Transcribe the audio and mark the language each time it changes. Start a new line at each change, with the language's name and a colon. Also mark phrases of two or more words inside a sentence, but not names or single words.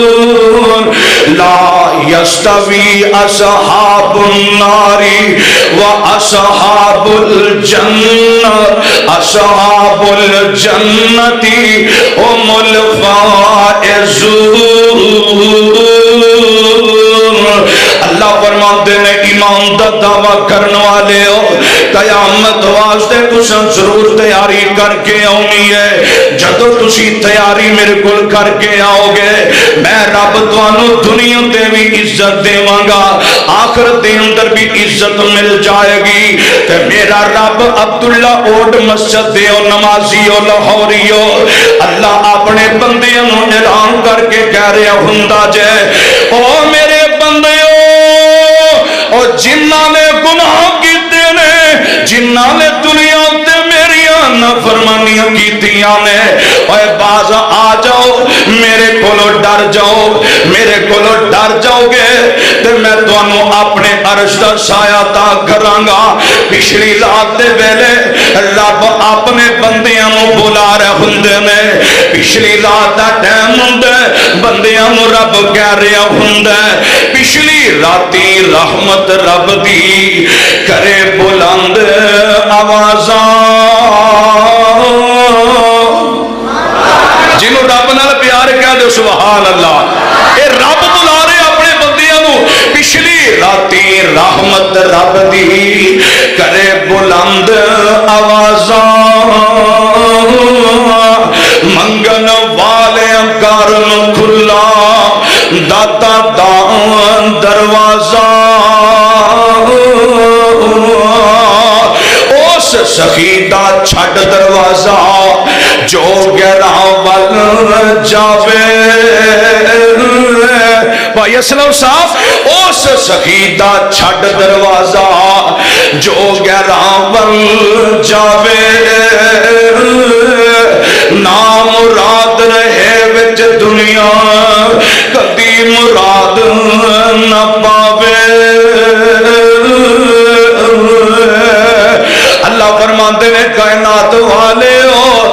Arabic: لا يستوي أصحاب النار وأصحاب الجنة، أصحاب الجنة هم الفائزون۔
Punjabi: اللہ فرماتے ہیں ایمان دا دعویٰ کرنے والے ہو، قیامت واسطے تساں ضرور تیاری کر کے آنی ہے۔ جدو تسی تیاری میرے کل کر کے آؤ گے، میں رب توانو دنیا تے بھی عزت دیواں گا، آخرت دے اندر بھی عزت مل جائے گی۔ تے میرا رب عبداللہ اوڈ مسجد دے او نمازی او لاہوری او، اللہ اپنے بندیاں نو اعلان کر کے کہہ رہا ہوندا جے، او میرے بندیو، اور جنہاں نے گناہ کیتے نے، جنہاں نے دنیا تے میریاں نافرمانیاں کیتیاں نے، اے باز آ جاؤ، میرے کولو ڈر جاؤ، میرے کولو ڈر جاؤ گے تے میں تانوں اپنے عرش دا سایہ عطا کراں گا۔ پچھلی رات دے ویلے رب اپنے بندیاں نو بلا رہے ہوندے نے، پچھلی رات دا ٹائم ہوندا بندیاں نو رب کہہ رہا ہوندا، پچھلی راتی رحمت رب دی کرے بلند آوازاں، جنہوں رب نال پیار کہہ دے
Arabic: سبحان اللہ،
Punjabi: اے رب بلا رہے اپنے بندیاں نو، پچھلی راتی رحمت رب دی کرے بلند آوازاں، منگن والے کارن کھلا داتا دان دروازہ، اس سخی دا دا چھڈ دروازہ جو گہراں ول جاوے بھائی اسلم صاحب اس سخی دا چھڈ دروازہ جو گہراں ول جاوے نام مراد رہے وچ دنیا کدی مراد نہ پاوے اللہ فرماندے نے کائنات والے ہو